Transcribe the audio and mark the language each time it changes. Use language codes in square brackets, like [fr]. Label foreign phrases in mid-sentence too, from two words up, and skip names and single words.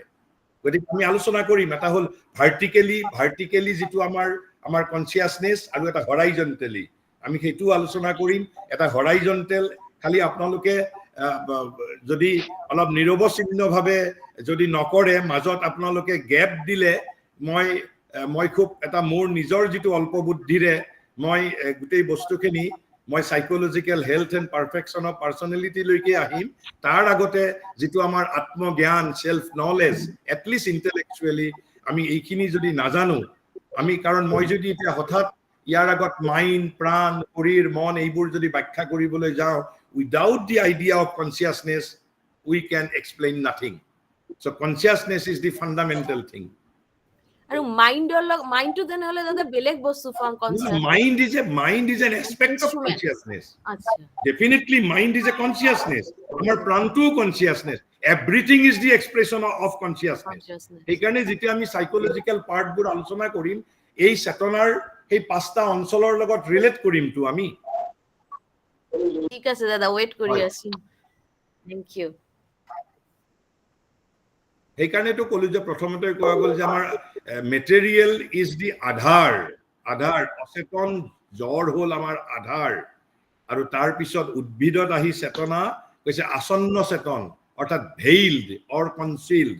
[as] গতিকে আমি আলোচনা কৰিম এটা হল ভাৰ্টিকেলি যেটো আমাৰ কনসিয়াসনেস আৰু এটা হৰাইজন্টেলি আমি সেইটো আলোচনা কৰিম। এটা হৰাইজন্টেল খালি আপোনালোকে যদি অলপ নিৰৱচ্ছিন্নভাৱে যদি নকৰে, মাজত আপোনালোকে গ্যাপ দিলে মই খুব এটা মোৰ নিজৰ যেটো অল্প বুদ্ধিৰে মই গোটেই বস্তুখিনি মই [en] psychological health and perfection of personality [as] লৈকে আহিম। তাৰ আগতে যেটো আমাৰ আত্মজ্ঞান [en] self knowledge at least intellectually [as] আমি এইখিনি যদি নাজানো, আমি কাৰণ মই যদি এতিয়া হঠাৎ ইয়াৰ আগত মাইণ্ড প্ৰাণ শৰীৰ মন এইবোৰ যদি ব্যাখ্যা কৰিবলৈ যাওঁ, [en] without the idea of consciousness we can explain nothing. So consciousness is the fundamental thing. [as] আৰু মাইণ্ডটো দেন হলে দাদা বেলেগ বস্তু [en] from conscious. Mind is an aspect of consciousness. [as] আচ্ছা, [en] definitely mind is a consciousness. Our prantu consciousness, everything is the expression of consciousness. [as] সেইকাৰণে যেতিয়া আমি সাইকোলজিক্যাল পাৰ্টবোৰ আলোচনা কৰিম, এই চেতনাৰ এই পাঁচটা অঞ্চলৰ লগত ৰিলেট কৰিম তো আমি। ঠিক আছে দাদা, ওয়েট কৰি আছো। [en] Thank you. [as] সেইকাৰণে তো কলো যে প্ৰথমতে কোৱা গ'ল যে আমাৰ [en] material is the [as] আধাৰ অচেতন জ্বৰ হ'ল আমাৰ আধাৰ, আৰু তাৰ পিছত উদ্ভিদত আহি চেতনা কৈছে আসন্ন চেতন অৰ্থাৎ [en] veiled or concealed.